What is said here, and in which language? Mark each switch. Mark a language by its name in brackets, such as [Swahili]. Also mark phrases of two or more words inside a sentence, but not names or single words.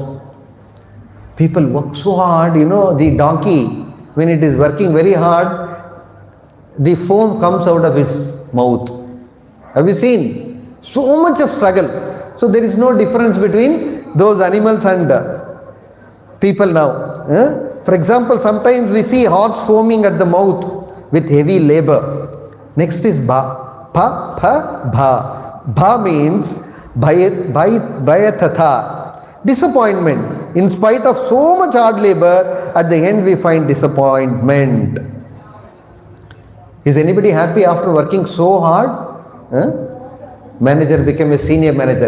[English] People work so hard, the donkey, when it is working very hard, the foam comes out of his mouth. Have you seen? So much of struggle. So there is no difference between those animals and people now. For example, sometimes we see horse foaming at the mouth with heavy labor. Next is ba. Pa, pa, bha. Bha means bhayatatha. Disappointment. In spite of so much hard labor, at the end we find disappointment. Is anybody happy after working so hard? Manager became a senior manager.